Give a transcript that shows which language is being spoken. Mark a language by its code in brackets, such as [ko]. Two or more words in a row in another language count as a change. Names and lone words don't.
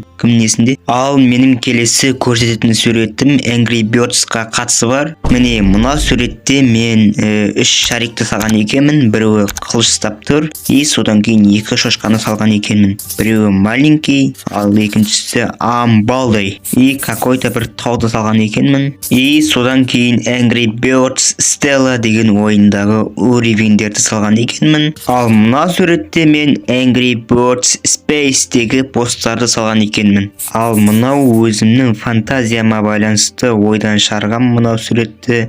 [kk] Кім несінде? Ал менің келесі көрсететін суретім Angry Birds'қа қатысы бар. Міне, мына суретте мен 3 шарикті салған екенмін. Біреуі қылыш ұстап тұр. И содан кейін 2 шошқаны салған екенмін. Біреуі маленький, ал екіншісі амбалдай. [ru] И какой-то [kk] бір тауды салған екенмін. И содан кейін Angry Birds Stella деген ойындағы уровендерді салған екенмін. Ал мына суретте мен Angry Birds Space'тегі посттарды салған екенмін. Ал мынау өзімнің фантазияма байланысты ойдан шығарғам мынау суретті.